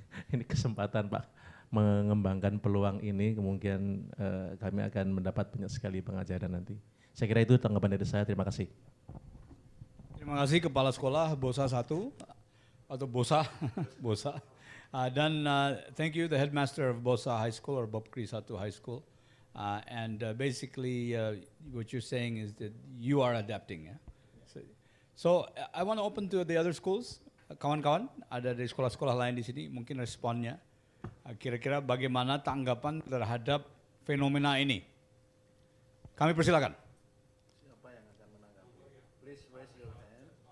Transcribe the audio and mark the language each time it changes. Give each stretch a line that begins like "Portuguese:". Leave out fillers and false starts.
Indonesian: Ini kesempatan Pak mengembangkan peluang ini, kemungkinan kami akan mendapat banyak sekali pengajaran nanti. Saya kira itu tanggapan dari saya, terima kasih. Terima kasih Kepala Sekolah BOSA 1 atau BOSA, BOSA. Dan
English: thank you the headmaster of BOSA High School or Bopkri 1 High School. Basically what you're saying is that you are adapting. Yeah? So I want to open to the other schools.
Indonesian: Kawan-kawan, ada dari sekolah-sekolah lain di sini, mungkin responnya. Kira-kira bagaimana tanggapan terhadap fenomena ini? Kami persilakan. Siapa yang akan menanggapi?
English: Please raise your hand.